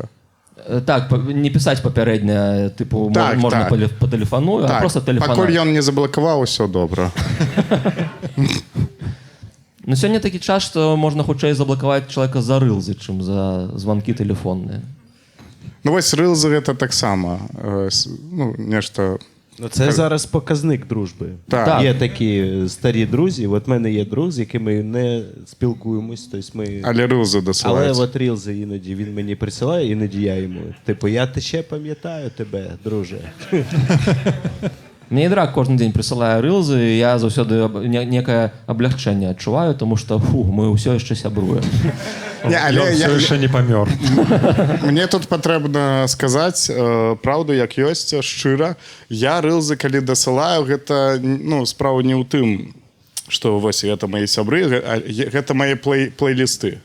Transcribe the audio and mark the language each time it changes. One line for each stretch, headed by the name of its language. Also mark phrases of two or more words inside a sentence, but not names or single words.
Belarusian: Так, не пісаць папярэдне, тыпу, можна па тэлефану, а проста тэлефанаваць. Пакуль ён не заблакаваў, усё добра. Ну, сёння такі час, што можна хутчэй заблакаваць чалавека за рылзы, чым за званкі тэлефонныя. Ну, вось рылзы гэта таксама нешта
Ukrainian: Ну, це зараз показник дружби. Так. Є такі старі друзі. От в мене є друг, з якими не спілкуємось. Тобто ми... Але рилзи Але досилають. от рілзи іноді він мені присилає, іноді я йому. Типу, я ще пам'ятаю тебе, друже.
Belarusian: Мне і драк кожен день присылае рылзы, і я заўсёды некае аблягчэнне адчуваю, тому што мы ўсё яшчэ сябруем. Не, але Ён все яшчэ не памёр. Мне тут патрэбна сказаць праўду, як ёсць, шчыра. Я рылзы, калі дасылаю, гэта справа не ў тым, што вось гэта мае сябры, гэта мае плейлісты.